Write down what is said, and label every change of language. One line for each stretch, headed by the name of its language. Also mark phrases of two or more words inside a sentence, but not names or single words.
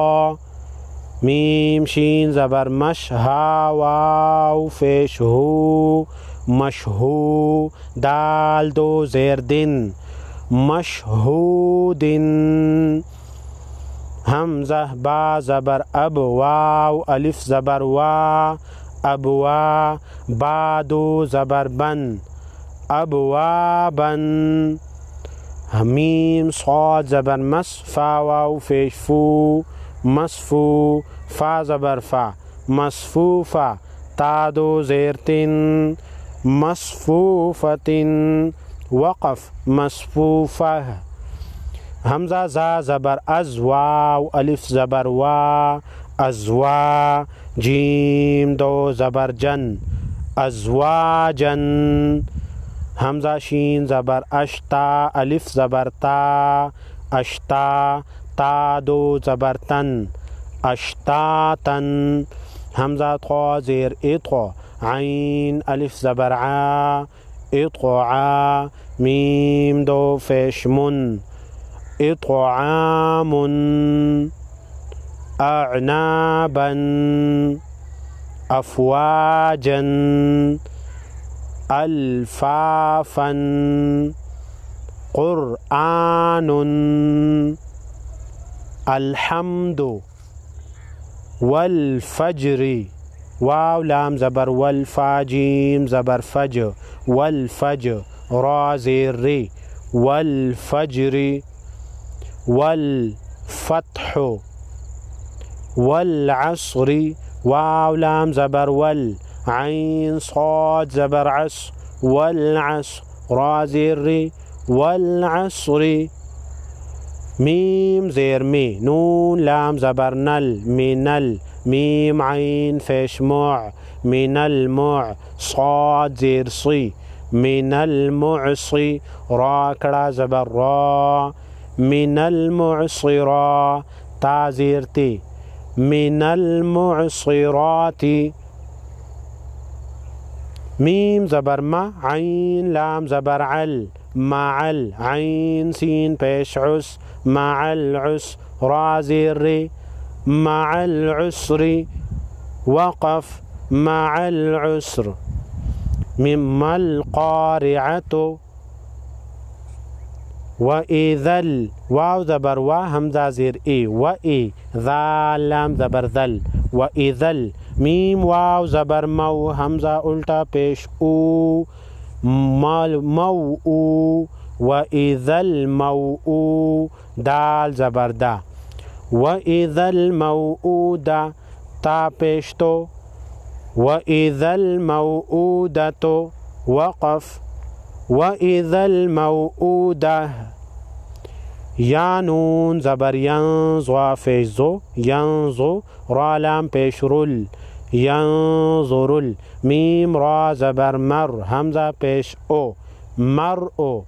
Urdu: میم شین زبر مش ہا واو پیش ہو مشہو دال دو زیر دن مشہودن ہمزہ با زبر اب واو الف زبر وا ابوا با دو زبر بن ابوابن میم صاد زبر مص فا واو پیش فو مصفو فا زبر فا مصفوفا تا دو زیر تن مصفوفتن وقف مصفوفہ ہمزہ زا زبر از واو الف زبر وا ازوا جیم دو زبر جن ازواجن ہمزہ شین زبر اشتا الف زبر تا اشتا تا دو زبر تن اشتاتن ہمزہ خا زیر اتقا عین الف زبر آ اتقا میم دو پیش من
Arabic: اتقامن اعنابا افواجا الفافا قرآن الحمد
Urdu: والفجر واو لام زبر ول فا جیم زبر فج ول فج را زیر ر والفجر والفتح والعصر واو لام زبر ول عین صاد زبر عص ول عص را زیر ر والعصر میم زیر م نون لام زبر نل من ال میم عین پیش مع من ال مع صاد زیر ص من ال معص را کھڑا زبر را من ال معصرا تا زیر ت من المعصرات میم زبر ما عین لام زبر عل ماعل عین سین پیش عس ماعل عس را زیر ر مع العسر وقف مع العسر من القارعۃ و اذل واو زبر وا ہمزہ زیر ا و ا ذال لام زبر ذل و اذل میم واو زبر مو ہمزہ الٹا پیش او مو او و اذل مو دال زبر دا و اذل مو دا تا پیش تو و اذل مو دا تو وقف و اذل مو دا یا نون زبر ینظ واو پیش ظو ینظو را لام پیش رل ینظرل میم را زبر مر ہمزہ پیش ا مر ا